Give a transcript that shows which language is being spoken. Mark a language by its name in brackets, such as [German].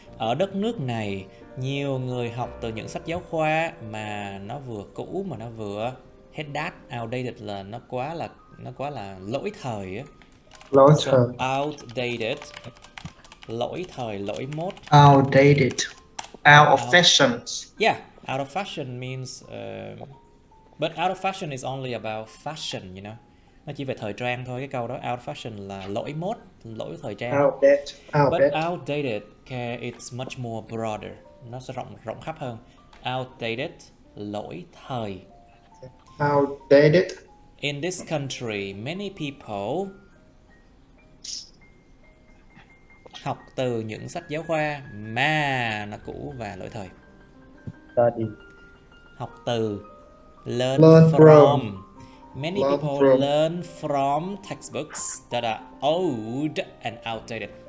[Vietnamese] Ở đất nước này, nhiều người học từ những sách giáo khoa mà nó vừa cũ mà nó vừa hết đát, outdated là nó quá là lỗi thời á. So outdated, lỗi thời, lỗi mốt. [English] Outdated. Out of fashion. Yeah, out of fashion means but out of fashion is only about fashion, you know. [Vietnamese] Nó chỉ về thời trang thôi, cái câu đó [English] out of fashion [Vietnamese] là lỗi mốt, lỗi thời trang. [English] But outdated, it's much more broader. [Vietnamese] Nó sẽ rộng khắp hơn. Outdated, lỗi thời. [English] Outdated. In this country, many people [Vietnamese] học từ những sách giáo khoa mà nó cũ và lỗi thời. [English] Study. [Vietnamese] Học từ, [English] learn from. Many people learn from textbooks that are old and outdated.